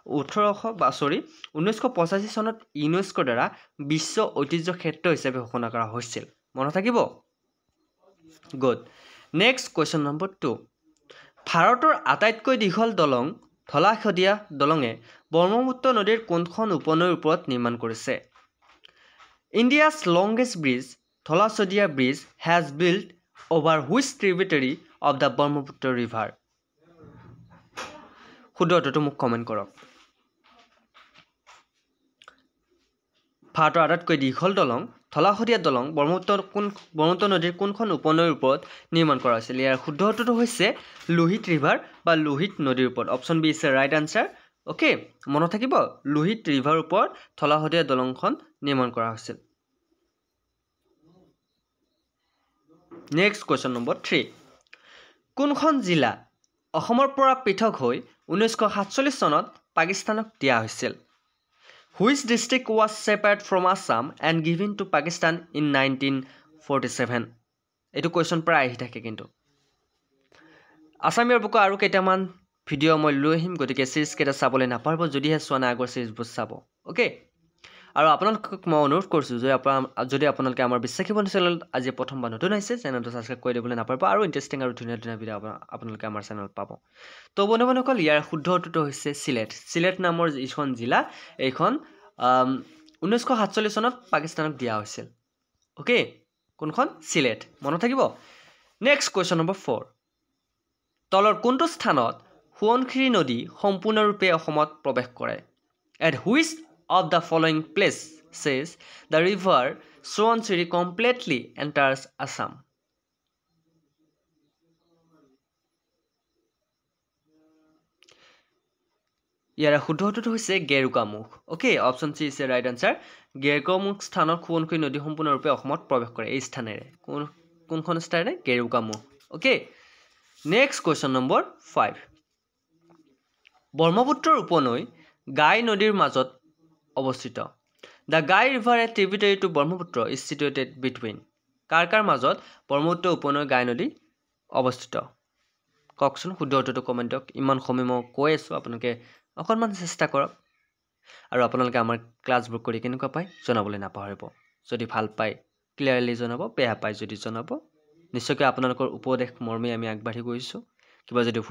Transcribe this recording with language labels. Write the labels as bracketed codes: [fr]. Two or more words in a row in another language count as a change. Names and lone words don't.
[as] 1985 চনত ইউনেস্কোৰ দ্বাৰা বিশ্ব ঐতিহ্য ক্ষেত্ৰ হিচাপে ঘোষণা কৰা হৈছিল মনত থাকিব [en] good next question number [as] 2 ভাৰতৰ আটাইতকৈ দীঘল দলং ধলাশদিয়া দলঙে ব্ৰহ্মপুত্ৰ নদীৰ কোনখন উপনৈৰ ওপৰত নিৰ্মাণ কৰিছে [en] India's longest bridge ধলাশদিয়া bridge has built over which tributary of the Brahmaputra river [as] শুদ্ধ উত্তৰটো মোক কমেন্ট কৰক ভাৰতৰ আটাইতকৈ দীঘল দলং ধলাশদিয়া দলং ব্ৰহ্মপুত্ৰ নদীৰ কোনখন উপনৈৰ ওপৰত নিৰ্মাণ কৰা হৈছিল ইয়াৰ শুদ্ধ উত্তৰটো হৈছে লোহিত ৰিভাৰ বা লোহিত নদীৰ ওপৰত [en] option B is right answer [as] ওকে মনত থাকিব লোহিত ৰিভাৰ ওপৰত ধলাশদিয়া দলংখন নিৰ্মাণ কৰা হৈছিল [en] next question number [as] 3 কোনখন জিলা অসমৰ পৰা পৃথক হৈ 1947 চনত পাকিস্তানক দিয়া হৈছিল [en] Which district was separate from Assam and given to Pakistan in 1947? [as] এটো কোৱেশ্যন প্ৰায় আহি থাকে কিন্তু আসামীয়াৰ বুক আৰু কেইটামান ভিডিঅ' মই লৈ আহিম গতিকে সিৰিজ কেইটা চাবলৈ নাপাৰিব যদিহে চোৱা নাই আগৰ সিৰিজবোৰ চাব ওকে আৰু আপোনালোকক মই অনুৰোধ কৰিছোঁ যদি আপোনালোকে আমাৰ বিশ্বাসী বন্ধু চেনেল আজি প্ৰথমবাৰ নতুন আহিছে চেনেলটো ছাবস্ক্ৰাইব কৰি দিবলৈ নাপাৰিব আৰু ইণ্টাৰেষ্টিং আৰু ধুনীয়া ধুনীয়া ভিডিঅ' আপোনালোকে আমাৰ চেনেলত পাব তো বন্ধুসকল ইয়াৰ শুদ্ধ উত্তৰটো হৈছে সিলেট নামৰ যিখন জিলা এইখন 1947 চনত পাকিস্তানক দিয়া হৈছিল ওকে কোনখন সিলেট মনত থাকিব [en] next question number [as] 4 তলৰ কোনটো স্থানত সোৱণশিৰি নদী সম্পূৰ্ণৰূপে অসমত প্ৰৱেশ কৰে [en] at which of the following places the river সোৱণশিৰি completely enters Assam [as] ইয়াৰ শুদ্ধ উত্তৰটো হৈছে গেৰুকামুখ ওকে [en] option C is right answer [as] গেৰুকামুখ স্থানত সোৱণশিৰি নদী সম্পূৰ্ণৰূপে অসমত প্ৰৱেশ কৰে এই স্থানেৰে কোনখন স্থানেৰে গেৰুকামুখ ওকে [en] next question number [as] 5 ব্ৰহ্মপুত্ৰৰ উপনৈ গাই নদীৰ মাজত অৱস্থিত [en] The Gai River a tributary to Brahmaputra is situated between [as] কাৰ মাজত ব্ৰহ্মপুত্ৰ উপনৈ গাই নদী অৱস্থিত কওকচোন শুদ্ধ উত্তৰটো কমেন্টক ইমান সময় মই কৈ আছো আপোনালোকে অকণমান চেষ্টা কৰক আৰু আপোনালোকে আমাৰ ক্লাছবোৰ কৰি কেনেকুৱা পায় জনাবলৈ নাপাহৰিব যদি ভাল পায় ক্লিয়াৰলি জনাব বেয়া পায় যদি জনাব নিশ্চয়কৈ আপোনালোকৰ উপদেশ মৰ্মে আমি আগবাঢ়ি গৈছো কিবা যদি ভুল